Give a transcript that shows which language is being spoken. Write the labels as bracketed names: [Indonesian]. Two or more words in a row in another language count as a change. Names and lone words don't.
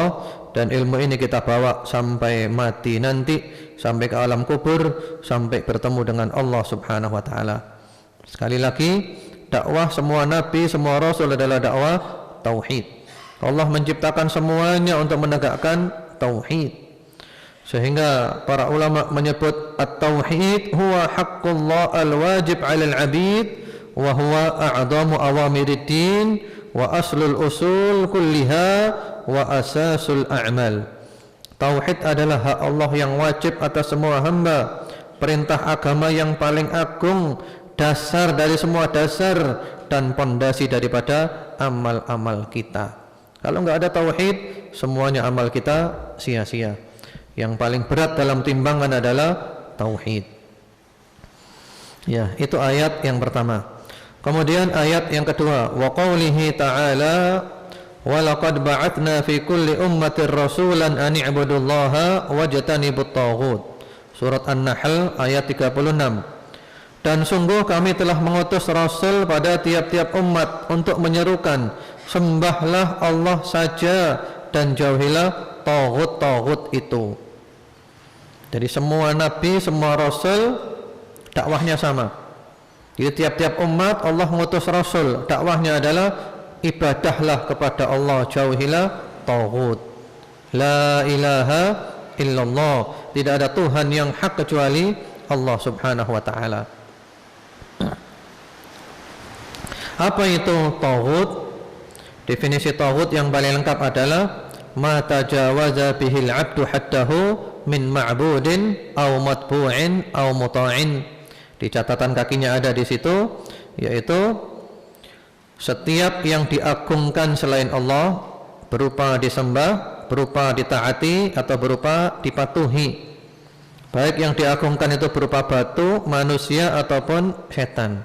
[Indonesian] Dan ilmu ini kita bawa sampai mati nanti, sampai ke alam kubur, sampai bertemu dengan Allah [Arabic] سبحانه وتعالى. [Indonesian] Sekali lagi, dakwah semua nabi, semua rasul adalah dakwah tauhid. Allah menciptakan semuanya untuk menegakkan tauhid. Sehingga para ulama menyebut [Arabic] التوحيد هو حق الله الواجب على العبيد وهو أعظم أوامر الدين وأصل الأصول كلها وأساس الأعمال. [Indonesian] Tauhid adalah hak Allah yang wajib atas semua hamba, perintah agama yang paling agung, dasar dari semua dasar dan pondasi daripada amal-amal kita. Kalau enggak ada tauhid, semuanya amal kita sia-sia. Yang paling berat dalam timbangan adalah tauhid. Ya, itu ayat yang pertama. Kemudian ayat yang kedua, [Arabic] وقوله تعالى ولقد بعثنا في كل أمة رسولا أن اعبدوا الله واجتنبوا الطاغوت. [Indonesian] Surat An-Nahl ayat 36. Dan sungguh kami telah mengutus Rasul pada tiap-tiap umat untuk menyerukan, sembahlah Allah saja dan jauhilah taghut-taghut itu. Jadi semua nabi, semua Rasul dakwahnya sama. Jadi tiap-tiap umat Allah mengutus Rasul, dakwahnya adalah ibadahlah kepada Allah, jauhilah taghut. [Arabic] لا إله إلا الله. [Indonesian] Tidak ada Tuhan yang hak kecuali Allah [Arabic] سبحانه وتعالى. [Indonesian] Apa itu taghut? Definisi taghut yang paling lengkap adalah [Arabic] ما تجاوز به العبد حده من معبود أو متبوع أو مطاع. [Indonesian] Di catatan kakinya ada di situ, yaitu setiap yang diagungkan selain Allah, berupa disembah, berupa ditaati atau berupa dipatuhi. Baik yang diagungkan itu berupa batu, manusia ataupun setan.